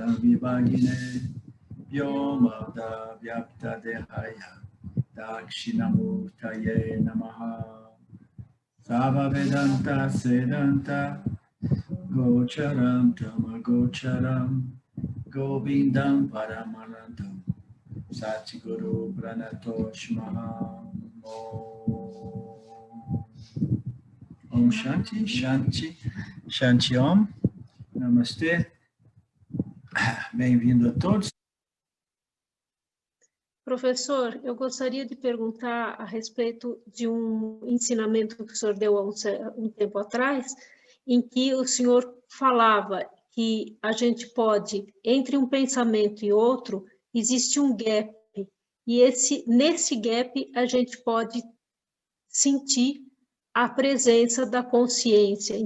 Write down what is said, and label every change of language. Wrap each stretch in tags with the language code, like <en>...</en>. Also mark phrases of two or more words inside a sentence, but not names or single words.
<sa>विभागिने व्योमवद् व्याप्त देहाय दक्षिणामूर्तये नमः सर्व वेदान्त सिद्धान्त गोचरं तम् अगोचरम् गोविन्दं परमानन्दं सद्गुरुं प्रणतोऽस्म्यहम् ॐ शान्तिः शान्तिः शान्तिः ॐ नमस्ते.</sa> <pt>Bem-vindo a todos. Professor, eu gostaria de perguntar a respeito de um ensinamento que o senhor deu há um tempo atrás, em que o senhor falava que a gente pode, entre um pensamento e outro, existe um gap, e nesse gap a gente pode sentir a presença da consciência.</pt>